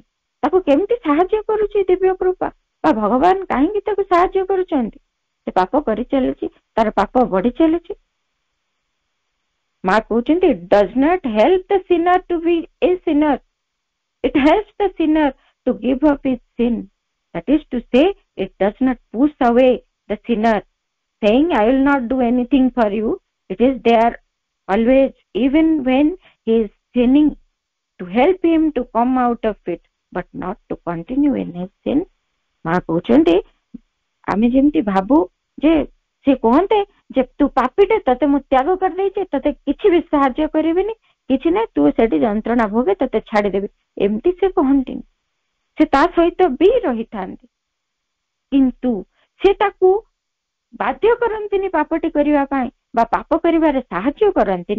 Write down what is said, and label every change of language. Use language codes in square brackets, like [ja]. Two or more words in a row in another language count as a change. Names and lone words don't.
[or] ତାକୁ କେମିତି ସାହାଯ୍ୟ କରୁଛି ଦିବ୍ୟ କୃପା? ବା ଭଗବାନ କାହିଁକି ତାକୁ ସାହାଯ୍ୟ କରୁଛନ୍ତି? ସେ ପାପ କରି ଚାଲିଛି, ତାର ପାପ ବଢି ଚାଲିଛି। ମା କହୁଛନ୍ତି [en] it does not help the sinner to be a sinner, it helps the sinner to give up his sin. That is to say, it does not push away the sinner, saying, I will not do anything for you. It is there always, even when he is sinning, to help him to come out of it, but not to continue in his sin. [or] ମା କହୁଛନ୍ତି ଆମେ ଯେମିତି ଭାବୁ ଯେ ସେ କୁହନ୍ତେ ଯେ ତୁ ପାପୀଟେ, ତତେ ମୁଁ ତ୍ୟାଗ କରିଦେଇଛି, ତତେ କିଛି ବି ସାହାଯ୍ୟ କରିବିନି, କିଛି ନାହିଁ, ତୁ ସେଠି ଯନ୍ତ୍ରଣା ଭୋଗେ, ତତେ ଛାଡିଦେବି, ଏମିତି ସେ କହନ୍ତିନି। ସେ ତା ସହିତ ବି ରହିଥାନ୍ତି, କିନ୍ତୁ ସେ ତାକୁ ବାଧ୍ୟ କରନ୍ତିନି ପାପଟି କରିବା ପାଇଁ ବା ପାପ କରିବାରେ ସାହାଯ୍ୟ କରନ୍ତିନି।